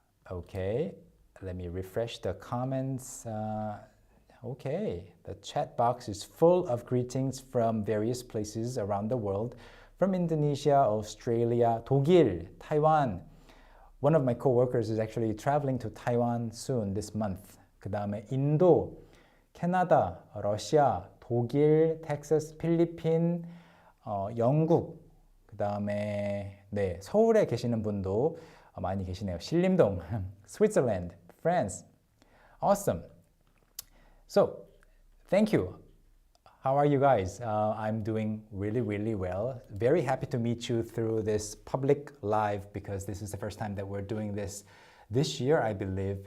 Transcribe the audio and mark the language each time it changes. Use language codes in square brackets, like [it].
[en] Okay, let me refresh the comments. Okay, the chat box is full of greetings from various places around the world, from Indonesia, Australia, 독일, Taiwan. One of my co-workers is actually traveling to Taiwan soon this month. [ko] 그 다음에 인도, 캐나다, 러시아, 독일, 텍사스, 필리핀, 영국, 그 다음에 서울에 계시는 분도 많이 계시네요. [en] 신림동, Switzerland, France. Awesome. So, thank you. How are you guys? I'm doing really, really well. Very happy to meet you through this public live, because this is the first time that we're doing this year, I believe.